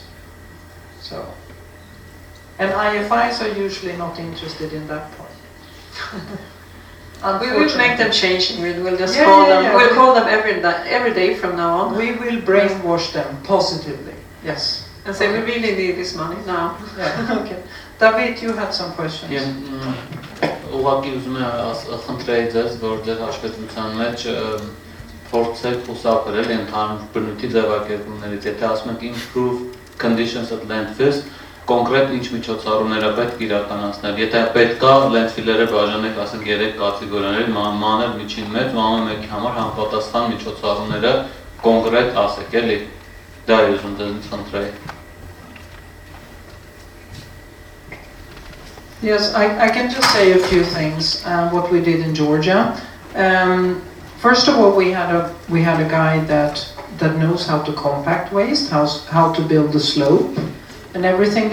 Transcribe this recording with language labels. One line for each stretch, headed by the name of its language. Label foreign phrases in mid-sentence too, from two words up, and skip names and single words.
English: So, and IFIs are usually not interested in that part. We will make them change. We'll just call them. Yeah. We'll call them every day from now on. We will brainwash them positively. Yes. And say we really need this money now. Yeah. Okay. David, you had some questions.
Armenian: Ուղղակի ուզում եմ խնդրեի ձեզ, որ ձեր հաշվետվության մեջ փորձեք խուսափել ընդհանուր բնույթի ձևակերպումներից, եթե ասում եք
English: improve conditions at landfills,
Armenian: կոնկրետ ինչ միջոցառումներ է պետք իրականացնել։ Եթե պետք է landfill-երը բաժանեք, ասենք 3 կատեգորիաների, մանր, միջին, մեծ, ու ամեն մեկի համար համապատասխան միջոցառումները կոնկրետ ասեք, էլի։ Դա է ուզում ձեզնից խնդրեի։
English: Yes, I can just say a few things. What we did in Georgia. First of all, we had a guy that knows how to compact waste, how to build the slope, and everything.